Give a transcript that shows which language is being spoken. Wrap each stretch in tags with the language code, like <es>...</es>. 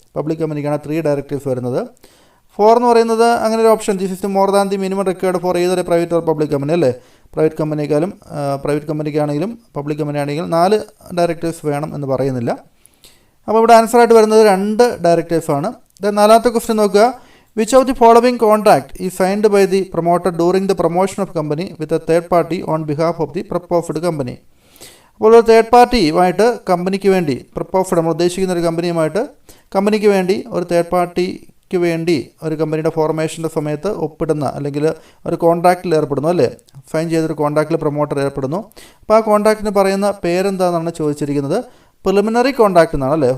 <ml>Public കമ്പനിക്കാണ് 3 directors വരുന്നത്. 4 എന്ന് പറയുന്നത് അങ്ങനെ ഒരു option</ml> <en>this is more than the minimum required for</en> <ml>ഏതൊരു പ്രൈവറ്റ് ഓർ പബ്ലിക് കമ്പനി അല്ലേ. പ്രൈവറ്റ് കമ്പനിക്കാണെങ്കിലും പബ്ലിക് കമ്പനി ആണെങ്കിലും 4 ഡയറക്ടേഴ്സ് വേണം എന്ന് പറയുന്നില്ല. അപ്പോൾ ഇവിടെ ആൻസറായിട്ട് വരുന്നത് 2 ഡയറക്ടേഴ്സാണ്. നാലാമത്തെ ക്വസ്റ്റ്യൻ നോക്കുക.</ml> <en>Which of the following contract is signed by the promoter during the promotion of company with a third party on behalf of the proposed company?</en> <ml>അപ്പോൾ ഒരു തേർഡ് പാർട്ടിയുമായിട്ട് കമ്പനിക്ക് വേണ്ടി പ്രപ്പോസ്ഡ് നമ്മൾ ഉദ്ദേശിക്കുന്ന ഒരു കമ്പനിക്ക് വേണ്ടി ഒരു തേർഡ് പാർട്ടിക്ക് വേണ്ടി ഒരു കമ്പനിയുടെ ഫോർമേഷൻ്റെ സമയത്ത് ഒപ്പിടുന്ന അല്ലെങ്കിൽ ഒരു കോൺട്രാക്റ്റിൽ ഏർപ്പെടുന്നു അല്ലേ, സൈൻ ചെയ്തൊരു കോൺട്രാക്റ്റിൽ പ്രൊമോട്ടർ ഏർപ്പെടുന്നു. അപ്പോൾ ആ കോൺട്രാക്റ്റിന് പറയുന്ന പേരെന്താണെന്നാണ് ചോദിച്ചിരിക്കുന്നത്. പ്രിലിമിനറി കോൺട്രാക്റ്റ് എന്നാണ് അല്ലേ.</ml>